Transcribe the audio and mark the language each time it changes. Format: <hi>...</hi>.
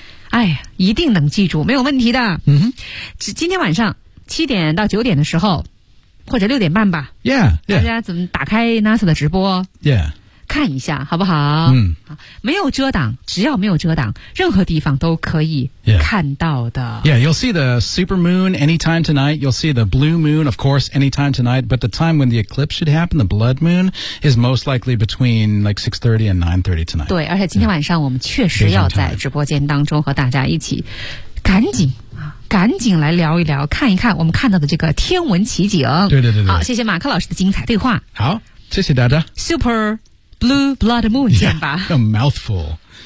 <zh>哎一定能记住没有问题的。嗯哼今天晚上七点到九点的时候或者六点半吧。</zh> <en>Yeah, yeah.</en> <zh>大家怎么打开 NASA 的直播</zh> <en>Yeah.</en> <zh>看一下好不好嗯没有遮挡只要没有遮挡任何地方都可以看到的。</zh> <en>Yeah. yeah, you'll see the super moon anytime tonight, you'll see the blue moon, of course, anytime tonight, but the time when the eclipse should happen, the blood moon, is most likely between like 6:30 and 9:30 tonight.</en> <zh>对而且今天晚上我们确实要在直播间当中和大家一起赶紧来聊一聊看一看我们看到的这个天文奇景。对对对对。好谢谢马克老师的精彩对话。好谢谢大家。</zh> <en>Super Blue Blood Moon,</en> <zh>见吧。</zh> <en>Yeah, a mouthful.</en>